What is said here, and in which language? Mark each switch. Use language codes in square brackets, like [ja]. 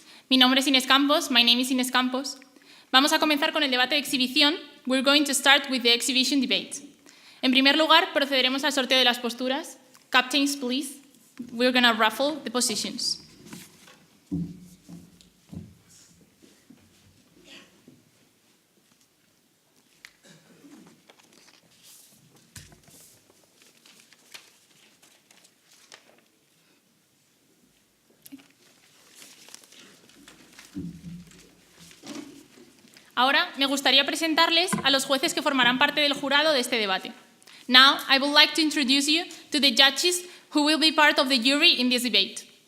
[es] Mi nombre es Inés Campos. [en] My name is Inés Campos. [es] Vamos a comenzar con el debate de exhibición. [en] We're going to start with the exhibition debate. [es] En primer lugar, procederemos al sorteo de las posturas. [en] Captains, please. We're going to ruffle the positions. [es] Ahora me gustaría presentarles a los jueces que formarán parte del jurado de este debate. [en] Now, I would like to introduce you to the judges who will be part of the jury in this debate.